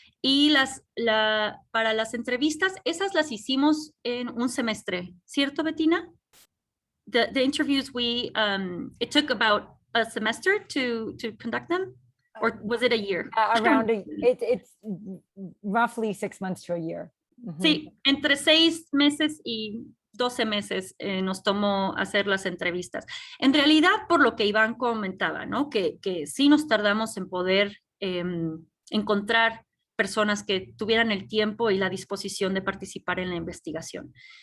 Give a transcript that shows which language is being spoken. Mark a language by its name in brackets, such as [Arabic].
[Spanish] Y para las entrevistas, esas las hicimos en un semestre, ¿cierto, Bettina? [English] The interviews it took about a semester to conduct them, or was it a year? It's roughly 6 months to a year. [Spanish] Sí, entre 6 meses y 12 meses nos tomó hacer las entrevistas. En realidad, por lo que Iván comentaba, ¿no? Que sí nos tardamos en poder encontrar personas que tuvieran el tiempo y la disposición de participar en la investigación.